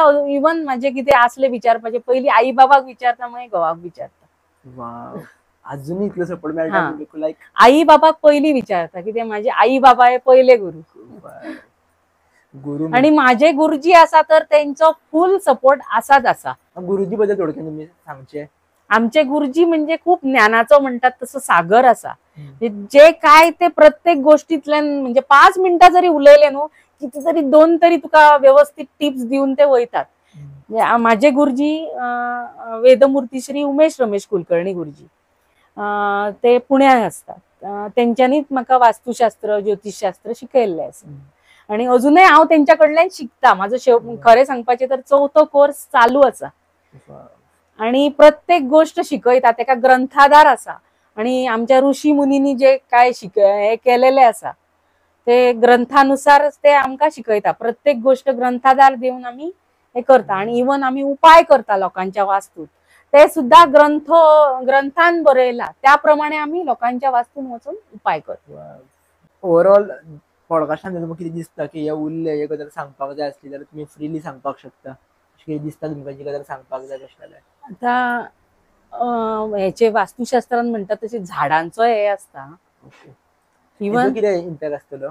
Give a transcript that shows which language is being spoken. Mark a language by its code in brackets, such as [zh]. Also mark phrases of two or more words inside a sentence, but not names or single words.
[kok] इवन माझे कितें आसले विचारपाचे पयली आई बाबाक विचारता मागीर घोवाक विचारता. अजूनही इतलो सपोर्ट मेळटा लायक आई बाबाक पयली विचारता कितें माझे आई बाबा हे पहिले गुरु आणि माझे गुरुजी आसा तर त्यांचो फुल सपोर्ट आसाच आसा. गुरुजी बद्दल थोडक्यात तुम्ही सांगचे. आमचे गुरुजी म्हणजे खूप ज्ञानाचो म्हणतात तसं सागर आसा. [mr] जे काय ते प्रत्येक गोष्टीतल्यान म्हणजे 5 मिनिटं जरी उलयले न्हू किती तरी 2 तरी तुका व्यवस्थित टिप्स देऊन ते वयतात. माझे गुरुजी वेदमूर्ती श्री उमेश रमेश कुलकर्णी गुरुजी ते पुण्यात असतात. [kok] त्यांच्यानीच म्हाका वास्तुशास्त्र ज्योतिषशास्त्र शिकयल्ले आसा आणि अजूनही हांव त्यांच्या कडल्यान शिकता. माझो खरें सांगपाचें तर 4थो कोर्स चालू आसा आणि प्रत्येक गोष्ट शिकयता. तेका ग्रंथाधार आसा आणि आमच्या ऋषी मुनींनी जे काय हे केलेले आसा ते ग्रंथानुसार ते आमकां शिकयता. प्रत्येक गोष्ट ग्रंथाधार देऊन आम्ही हे करता आणि इवन आम्ही उपाय करता लोकांच्या वास्तूत ते सुद्धा ग्रंथान बरयला त्याप्रमाणे आम्ही लोकांच्या वास्तून वचून उपाय करतो. ओव्हरऑल पॉडकास्टान तुमकां कितें दिसता की हे उरले हे गजाल सांगपाक जाय आसली जाल्यार तुम्ही फ्रीली सांगपाक शकता. कितें दिसता तुमकां जी गजाल सांगपाक जाय तशें जाल्यार. आता हेचे वास्तुशास्त्रान म्हणतात तसे झाडांचो हे असता. इवन कितें इंटॅक्ट आसतलो.